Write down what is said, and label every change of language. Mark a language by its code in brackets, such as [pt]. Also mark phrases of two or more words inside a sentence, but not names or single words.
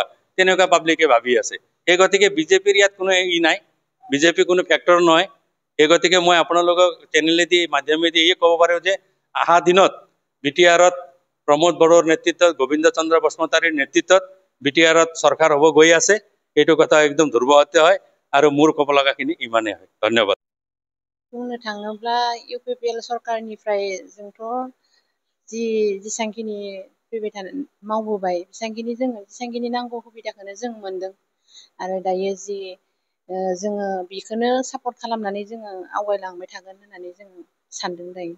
[as] তেনেকুৱা পাব্লিকে ভাবি আছে এই গতিকে বিজেপিৰ ইয়াত কোনো ই নাই বিজেপি কোনো ফ্যাক্টৰ নহয় এই গতিকে মই আপোনালোকক চেনেলেদি মাধ্যমেদি এই ক'ব পাৰোঁ যে অহা দিনত BTR-ত প্ৰমোদ বড়োৰ নেতৃত্বত গোবিন্দ চন্দ্ৰ বসুমতাৰীৰ নেতৃত্বত BTR-ত চৰকাৰ হ'ব গৈ আছে এইটো কথা একদম ধ্ৰুৱসত্য হয় আৰু মোৰ ক'ব লগাখিনি ইমানেই হয় ধন্যবাদ [brx] बुंनो थाङोब्ला UPPL सरकारनिफ्राय जोंथ' जेसांखिनि फैबाय थानाय मावबोबाय जेसांखिनि नांगौ सुबिदाखौनो जों मोनदों आरो दायो जि जोङो बेखौनो सापर्ट खालामनानै जोङो आवगायलांबाय थागोन होननानै जों सानदों दायो